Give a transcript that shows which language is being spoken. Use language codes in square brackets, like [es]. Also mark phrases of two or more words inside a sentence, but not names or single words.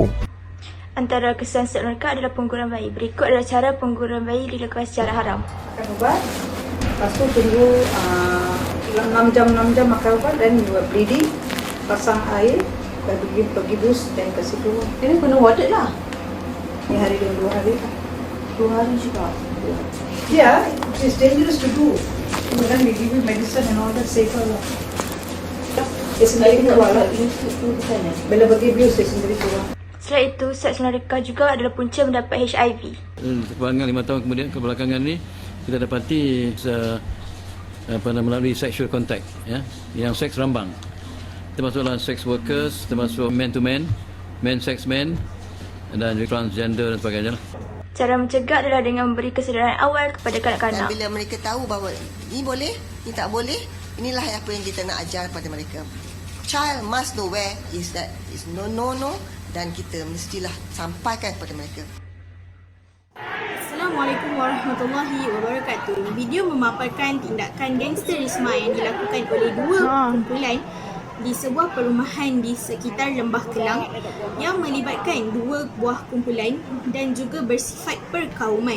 [ms] Antara kesan seks luar nikah adalah pengguguran bayi. Berikut adalah cara pengguguran bayi dilakukan secara haram. Makan ubat, lepas tu tunggu 6 jam makan ubat dan buat bleeding, pasang air, pergi bus dan kasih keluar. Ini kena warded lah. Ni hari dengan 2 hari. 2 hari juga. [en] Yeah, it's dangerous to do. Then we give you medicine and all that [ms] safer lah. Dia sendiri keluar lah. Bila bagi bius, dia sendiri keluar. Selain itu, seks luar nikah juga adalah punca mendapat HIV. Kebelakangan 5 tahun kemudian kebelakangan ni kita dapati melalui [en] sexual contact, [ms] ya, yang seks rambang, termasuklah [en] sex workers, [ms] termasuk [en] man to man, man sex man, [ms] dan juga transgender dan sebagainya. Cara mencegah adalah dengan memberi kesedaran awal kepada Dan kanak-kanak. bila mereka tahu bahawa ini boleh, ini tak boleh, inilah apa yang kita nak ajar pada mereka. [en] Child must know where is that is no, [ms] dan kita mestilah sampaikan kepada mereka. [ar] السلام عليكم ورحمة الله وبركاته. [ms] Video memaparkan tindakan gangsterisme yang dilakukan oleh dua kumpulan di sebuah perumahan di sekitar Lembah Kelang yang melibatkan dua buah kumpulan dan juga bersifat perkauman.